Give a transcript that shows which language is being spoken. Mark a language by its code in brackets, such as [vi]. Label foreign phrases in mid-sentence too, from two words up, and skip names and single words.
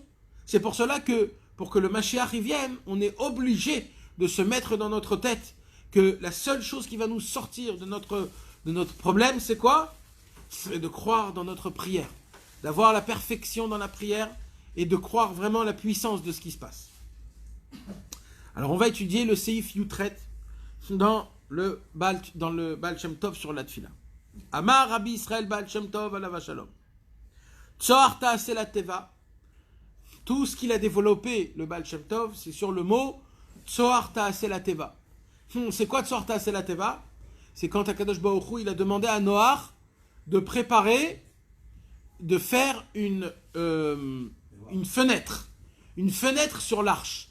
[fr] C'est pour cela que, pour que le Mashiach y vienne, on est obligé de se mettre dans notre tête que la seule chose qui va nous sortir de notre problème, c'est quoi? C'est de croire dans notre prière, d'avoir la perfection dans la prière et de croire vraiment la puissance de ce qui se passe. Alors on va étudier le Seif Yutret dans le Baal Shem Tov sur la Tfila. [he] אמר רבי ישראל בעל שם טוב עליו השלום. צהר תעשה לתבה. [fr] Tout ce qu'il a développé, le Baal Shem Tov, c'est sur le mot [he] צהר תעשה לתבה. [fr] C'est quoi [he] צהר תעשה לתבה? [fr] C'est quand Akadosh Baruch Hu, il a demandé à Noach de préparer, de faire une fenêtre sur l'arche.